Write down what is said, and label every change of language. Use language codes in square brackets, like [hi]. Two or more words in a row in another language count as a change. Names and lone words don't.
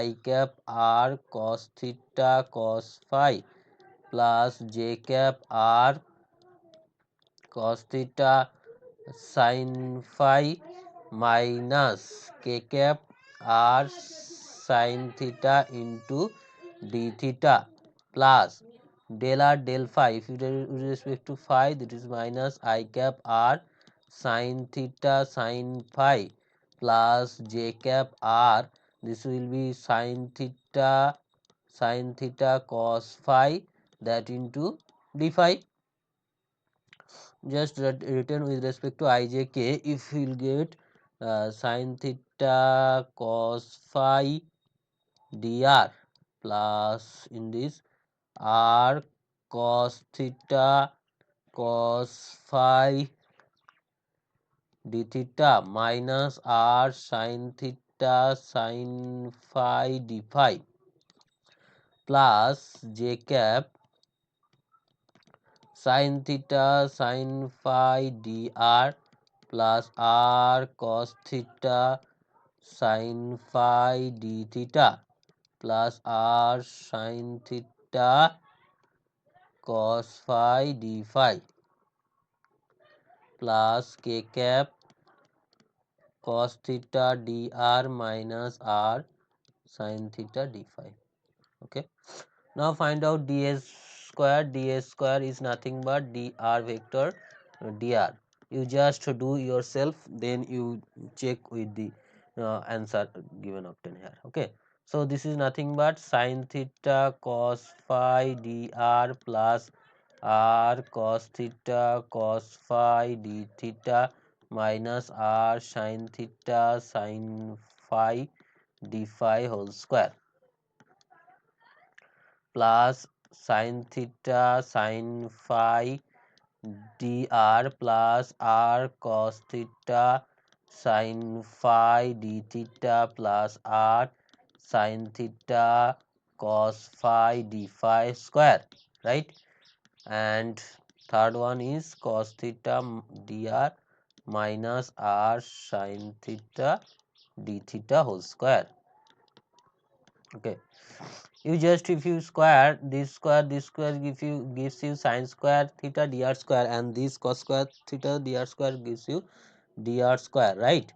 [en] cap r cos theta cos phi plus j cap r cos theta sin phi minus k cap r sin theta into d theta plus del r del phi, if you with respect to phi, that is minus I cap r sin theta sin phi plus j cap r, this will be sin theta cos phi, that into d phi. Just written with respect to ijk, if you will get sin theta cos phi dr plus in this r cos theta cos phi d theta minus r sin theta sin phi d phi plus j cap sin theta sin phi dr plus r cos theta sin phi d theta plus r sin theta cos phi d phi. plus k cap cos theta dr minus r sin theta d phi. Okay. Now find out ds square. Ds square is nothing but dr vector dr. You just do yourself, then you check with the answer given obtained here. Okay. So this is nothing but sin theta cos phi dr plus r cos theta cos phi d theta minus r sin theta sin phi d phi whole square plus sin theta sin phi dr plus r cos theta sin phi d theta plus r sin theta cos phi d phi square, right? And third one is cos theta dr minus r sin theta d theta whole square. Okay. You just, if you square this square gives you sin square theta dr square, and this cos square theta dr square gives you dr square, right?